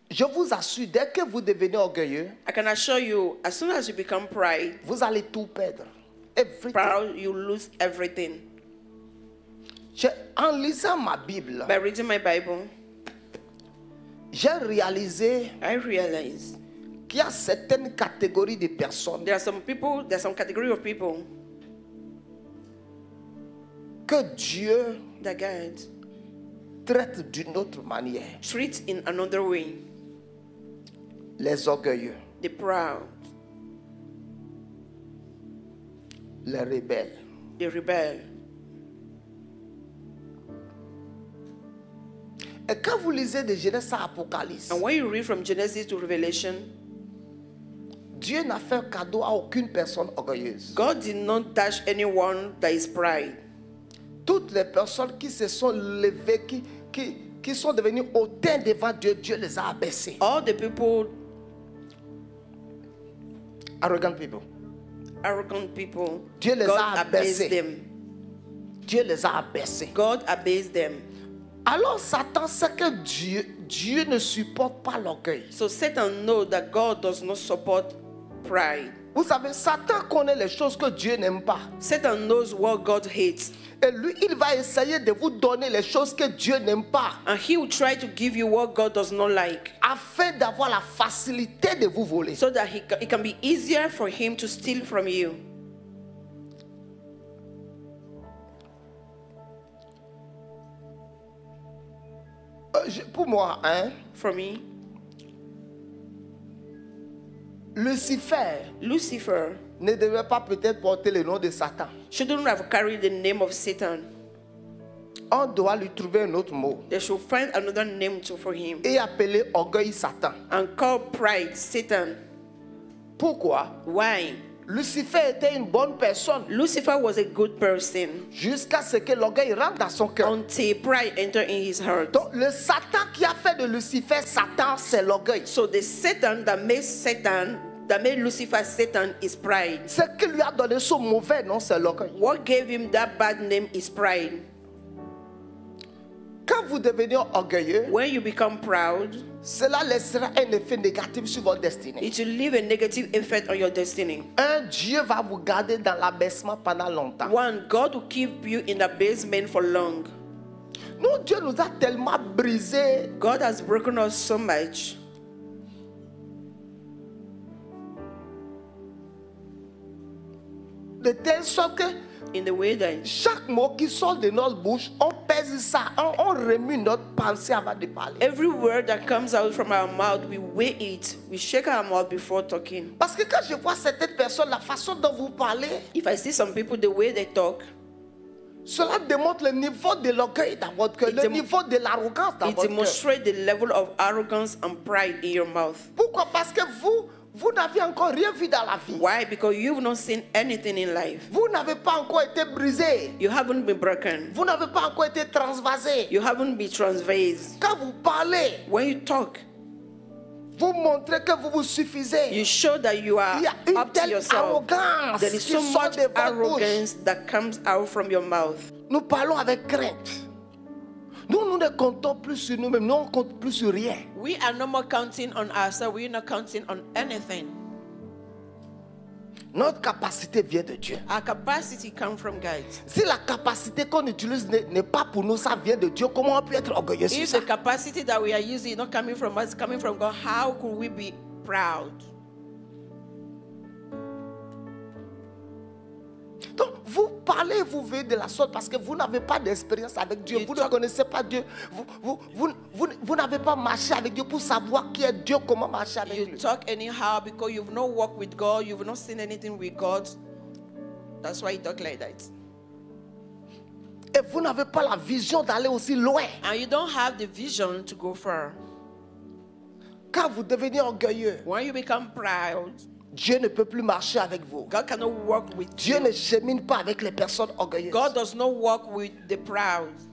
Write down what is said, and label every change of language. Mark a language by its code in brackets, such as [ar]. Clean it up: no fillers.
[fr] Je vous assure, dès que vous devenez orgueilleux, [en] I can assure you, as soon as you become pride, [fr] vous allez tout perdre. [en] Everything. proud, you lose everything. [fr] En lisant ma Bible, [en] By reading my Bible, [fr] j'ai réalisé [en] I realize [fr] qu'il y a certaines catégories de personnes [en] there's some category of people [fr] que Dieu [en] that God [fr] traite d'une autre manière. [en] treats in another way. [fr] Les orgueilleux, [en] The proud, [fr] les rebelles. [en] the rebel. [fr] Et quand vous lisez de Genèse à Apocalypse, [en] And when you read from Genesis to Revelation, [fr] Dieu n'a fait cadeau à aucune personne orgueilleuse. [en] God did not touch anyone that is pride. [fr] Toutes les personnes qui se sont levées, qui sont devenues hautains devant Dieu, Dieu les a abaissées. [en] All the people, Arrogant people. arrogant people, [fr] Dieu les [en] God [fr] a [en] abased [fr] abaissés. [en] them. [fr] Dieu les a abaissés. [en] God abased them. [fr] Alors Satan sait que Dieu ne supporte pas l'orgueil. [en] So Satan knows that God does not support pride. [fr] Vous savez, Satan connaît les choses que Dieu n'aime pas. [en] Satan knows what God hates. [fr] Et lui, il va essayer de vous donner les choses que Dieu n'aime pas, [en] And he will try to give you what God does not like, [fr] afin d'avoir la facilité de vous voler. [en] so that it can be easier for him to steal from you. [fr] Pour moi, [en] For me, [fr] Lucifer [en] Lucifer [fr] ne devait pas peut-être porter le nom de Satan. [en] shouldn't have carried the name of Satan. [fr] On doit lui trouver un autre mot [en] They should find another name for him [fr] et appeler orgueil Satan. [en] and call pride Satan. [fr] Pourquoi? [en] Why? [fr] Lucifer était une bonne personne [en] Lucifer was a good person [fr] jusqu'à ce que l'orgueil rentre dans son cœur. [en] until pride entered in his heart. [fr] Donc le Satan qui a fait de Lucifer Satan, c'est l'orgueil. [en] So the Satan that made Lucifer Satan is pride. [fr] Ce qui lui a donné son mauvais nom, c'est l'orgueil. [en] What gave him that bad name is pride. [fr] Quand vous devenez orgueilleux, [en] When you become proud, [fr] cela laissera un effet négatif sur votre destinée. [en] it will leave a negative effect on your destiny. [fr] Dieu va vous garder dans l'abaissement pendant longtemps. [en] One, God will keep you in the basement for long. [fr] Nous, Dieu nous a tellement brisés. [en] God has broken us so much [fr] De telle sorte que [en] in the way that [fr] chaque mot qui sort de notre bouche, on pèse ça, on remue notre pensée avant de parler. [en] every word that comes out from our mouth, we weigh it. We shake our mouth before talking. [fr] Parce que quand je vois certaines personnes, la façon dont vous parlez, [en] If I see some people, the way they talk, [fr] cela démontre le niveau de l'orgueil dans votre cœur, le niveau de l'arrogance dans [en] it [fr] votre cœur. [en] demonstrates the level of arrogance and pride in your mouth. [fr] Pourquoi? Parce que vous n'avez encore rien vu dans la vie. [en] Why? Because you've not seen anything in life. [fr] Vous n'avez pas encore été brisé. [en] You haven't been broken. [fr] Vous n'avez pas encore été transvasé. [en] You haven't been transvased. [fr] Quand vous parlez, [en] When you talk, [fr] vous montrez que vous vous suffisez. [en] you show that you are [fr] Il y a une [en] up to [fr] telle [en] yourself. [fr] arrogance [en] There is [fr] qui [en] so [fr] sort [en] much [fr] de votre bouche. [en] arrogance that comes out from your mouth. [fr] Nous parlons avec crainte. Nous ne comptons plus sur nous-mêmes. Nous, on ne compte plus sur rien. [en] We are no more counting on ourselves. We are not counting on anything. [fr] Notre capacité vient de Dieu. [en] Our capacity comes from God. [fr] Si la capacité qu'on utilise n'est pas pour nous, ça vient de Dieu, comment on peut être orgueilleux sur [en] If [fr] ça? [en] the capacity that we are using is not coming from us, coming from God, how could we be proud? [fr] Donc, vous parlez, vous vivez de la sorte parce que vous n'avez pas d'expérience avec Dieu. [en] You [fr] Vous ne [en] talk- [fr] connaissez pas Dieu. Vous n'avez pas marché avec Dieu pour savoir qui est Dieu, comment marcher avec [en] You [fr] lui. [en] talk anyhow because you've not walked with God, you've not seen anything with God. That's why you talk like that. [fr] Et vous n'avez pas la vision d'aller aussi loin. [en] And you don't have the vision to go far. [fr] Quand vous devenez orgueilleux, [en] When you become proud, [fr] Dieu ne peut plus marcher avec vous. [en] God cannot walk with [fr] Dieu [en] you. [fr] ne chemine pas avec les personnes orgueilleuses. [en] God does not walk with the proud.